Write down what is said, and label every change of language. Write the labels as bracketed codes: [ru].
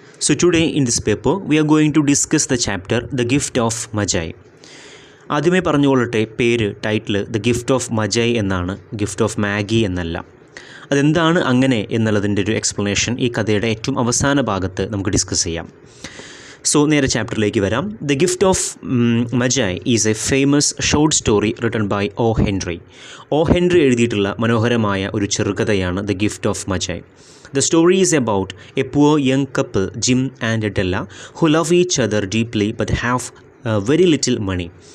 [en] So today in this paper we are going to discuss the chapter The Gift of Magi. [ml] ആദ്യമേ പറഞ്ഞുകൊള്ളട്ടെ, title the gift of മജൈ എന്നാണ്, gift of Maggi എന്നല്ല. അതെന്താണ് അങ്ങനെ എന്നുള്ളതിൻ്റെ ഒരു explanation ഈ കഥയുടെ ഏറ്റവും അവസാന ഭാഗത്ത് നമുക്ക് ഡിസ്കസ് ചെയ്യാം. [en] So നേരെ ചാപ്റ്ററിലേക്ക് വരാം. The gift of Magi is a famous short story written by O Henry. [ml] O Henry എഴുതിയിട്ടുള്ള മനോഹരമായ ഒരു ചെറുകഥയാണ് the gift of മജൈ. [en] The story is about a poor young couple, Jim and Della, who love each other deeply but have very little money.